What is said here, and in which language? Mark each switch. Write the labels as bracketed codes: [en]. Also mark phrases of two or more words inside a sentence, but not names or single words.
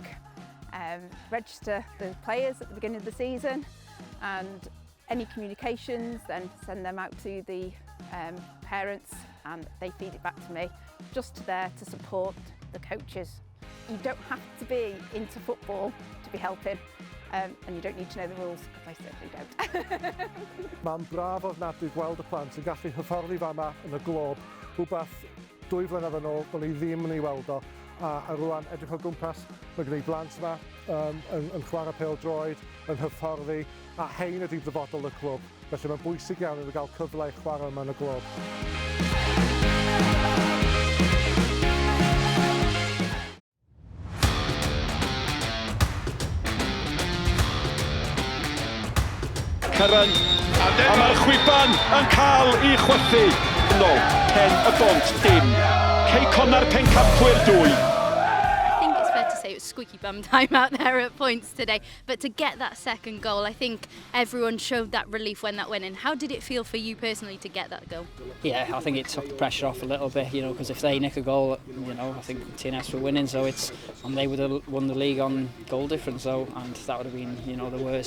[en] Register the players at the beginning of the season, and any communications then send them out to the parents, and they feed it back to me. Just there to support the coaches. You don't have to be into football to be helping. And you don't need to know the rules, because I certainly don't. [cy] Mae'n braf ofnadwy gweld y plant yn gallu hyfforddi fama yn y glob, rhywbeth 2 flynedd yn ôl, do'n i ddim yn ei weld o. A rwan edrych o gwmpas, mae gen i blant yma yn chwarae pêl-droed, yn hyfforddi, a hein ydy'r dyfodol y clwb. Felly mae'n bwysig iawn i gael cyfle i chwarae yma yn y glob. Cyran, a mae'r chwiban yn cael ei chwythu. Nôl, Pen y Bont, dim. Connah'r Pencapwyr 2. [en] I think it's fair to say it was squeaky bum time out there at points today, but to get that second goal, I think everyone showed that relief when that went in. How did it feel for you personally to get that goal? Yeah, I think it took the pressure off a little bit, because if they nick a goal, I think TNS were winning, so and they would have won the league on goal difference, and that would have been, the worst.